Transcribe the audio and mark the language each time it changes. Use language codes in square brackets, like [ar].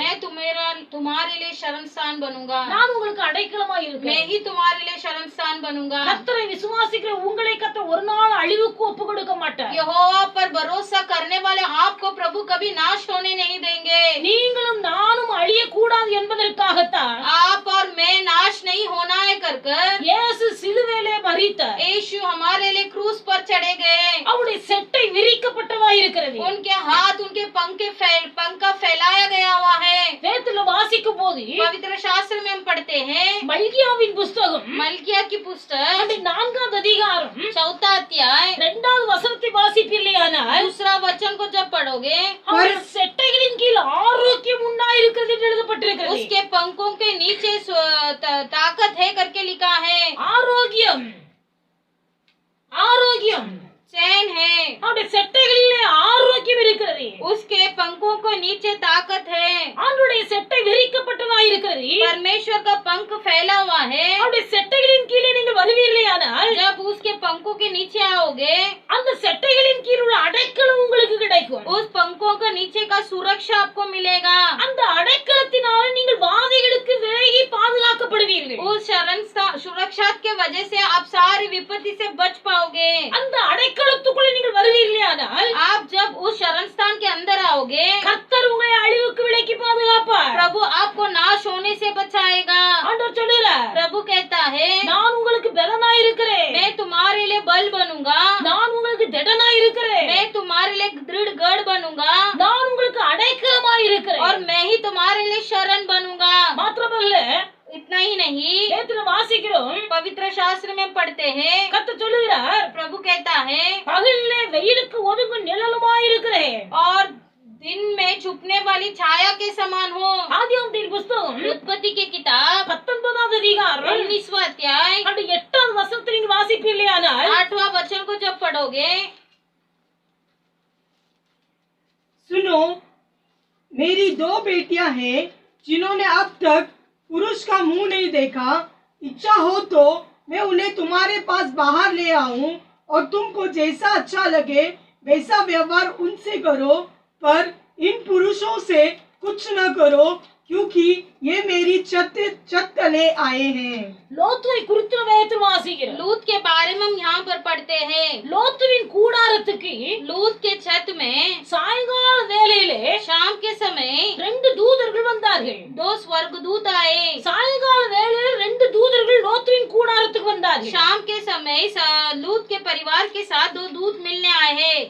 [hi] मैं तुम्हारे लिए शरण स्थान बनूंगा, [ta] நான் உங்களுக்கு அடைக்கலமாய் [hi] मैं [ta] இருக்கிறேன். [hi] ही तुम्हारे लिए शरण स्थान बनूंगा। [ta] கர்த்தரை விசுவாசிக்கிற உங்களை கர்த்தர் ஒரு நாள் அழிவுக்கு ஒப்பு கொடுக்க மாட்டார். [hi] यहोवा पर भरोसा करने वाले आपको प्रभु कभी नाश होने नहीं देंगे। [ta] நீங்களும் நானும் அழிய கூடாது என்பதற்காகத்தான் [hi] आप और मैं नाश नहीं होना है कर [ta] இயேசு சிலுவையிலே மரித்தார். [hi] यीशु हमारे लिए क्रूस पर चढ़े गए। [ta] அவருடைய செட்டை விரிக்கப்பட்டதாய் இருக்கிறது. [hi] उनके हाथ उनके पंख का फैलाया गया हुआ है। [ta] வேதத்துல வாசிக்கும் போது [hi] पवित्र शास्त्र में हम पढ़ते हैं, [ta] மல்கியாவின் புஸ்தகம் [hi] मल्किया की पुस्तक [ta] 4வது அதிகாரம் [hi] 4 अध्याय [ta] 2வது வசனத்தை வாசிப்பீர்களேயானால், [hi] दूसरा वचन को जब पढ़ोगे, [ta] அவருடைய செட்டைகளின் கீழ் ஆரோக்கியம் உண்டாயிருக்கிறது என்று எழுதப்பட்டிருக்கிறது. [hi] उसके पंखों के नीचे ताकत है करके लिखा है। [ta] ஆரோக்கியம், ஆரோக்கியம், [hi] चैन है, [ta] அவருடைய செட்டைகளிலே ஆரோக்கியம் இருக்கிறது. [hi] उसके पंखों को नीचे ताकत है। [ta] ஆண்டவருடைய செட்டை விரிக்கப்பட்டதாய் இருக்கிறது. [hi] परमेश्वर का पंख फैला हुआ है। [ta] அவருடைய செட்டைகளின் கீழே நீங்கள் வருவீர்களேயானால், [hi] जब उसके पंखों के नीचे आओगे, [ta] அந்த செட்டைகளின் கீழ் உள்ள அடைக்கலம் உங்களுக்கு கிடைக்கும். [hi] उस पंखों का नीचे का सुरक्षा आपको मिलेगा। [ta] அந்த அடைக்கலத்தினால நீங்கள் வாதைகளுக்கு விலகி பாதுகாக்கப்படுவீர்கள். [hi] उस सुरक्षा के वजह से आप सारी विपत्ति से बच पाओगे। [ta] அந்த அடைக்கலத்துக்குள்ள நீங்கள் வருவீர்களேயானால், [hi] आप जब उस शरण स्थान के अंदर आओगे, [ta] கர்த்தர் உங்களை அழிவுக்கு விலக்கி பாதுகாப்பார். [hi] प्रभु आपको नाश होने से बचाएगा। [ta] ஆண்டவர் சொல்லுகிறார், [hi] प्रभु कहता है, [ta] நான் உங்களுக்கு பலனாய் இருக்கிறேன். [hi] मैं तुम्हारे लिए बल बनूंगा, [ta] நான் உங்களுக்கு திடனாய் இருக்கிறேன். [hi] मैं तुम्हारे लिए दृढ़ गढ़ बनूंगा, [ta] நான் உங்களுக்கு அடைக்கலமாய் இருக்கிறேன். [hi] और मैं ही तुम्हारे लिए शरण बनूंगा। [ta] மாத்திரமல்ல, [hi] इतना ही नहीं, [ta] வேதத்துல வாசிக்கிறோம், [hi] पवित्र शास्त्र में पढ़ते हैं, [ta] கர்த்தர் சொல்லுகிறார், [hi] प्रभु कहता है, [ta] பகலிலே வெயிலுக்கு ஒதுங்கும் நிழலுமாய் இருக்கிறேன். [hi] और दिन में छुपने वाली छाया के समान हो। [ta] ஆதியாகமத்தின் புஸ்தகம் [hi] उत्पत्ति की किताब [ta] 19வது அதிகாரம் [hi] 19वां अध्याय [ta] 8வது வசனத்தை நீங்கள் வாசிப்பீர்களேயானால், [hi] 8वां वचन को जब पढ़ोगे, सुनो, मेरी 2 बेटियां हैं जिन्होंने अब तक पुरुष का मुंह नहीं देखा। इच्छा हो तो मैं उन्हें तुम्हारे पास बाहर ले आऊं और तुमको जैसा अच्छा लगे वैसा व्यवहार उनसे करो, पर इन पुरुषों से कुछ न करो, क्योंकि ये मेरी छत तले आए हैं। [ta] லோத்துவை குறித்து வேதத்தில் வாசிக்கிறோம். [hi] लूत के बारे में हम यहाँ पर पढ़ते हैं। [ta] லோத்துவின் கூடாரத்துக்கு [hi] लूत के छत में [ta] சாயங்கால வேளையிலே [hi] शाम के समय [ta] 2 தூதர்கள் வந்தார்கள். [hi] 2 स्वर्गदूत आए। [ta] சாயங்கால வேளையில 2 தூதர்கள் லோத்துவின் கூடாரத்துக்கு வந்தார்கள். [hi] शाम के समय लूत के परिवार के साथ 2 दूत मिलने आए हैं।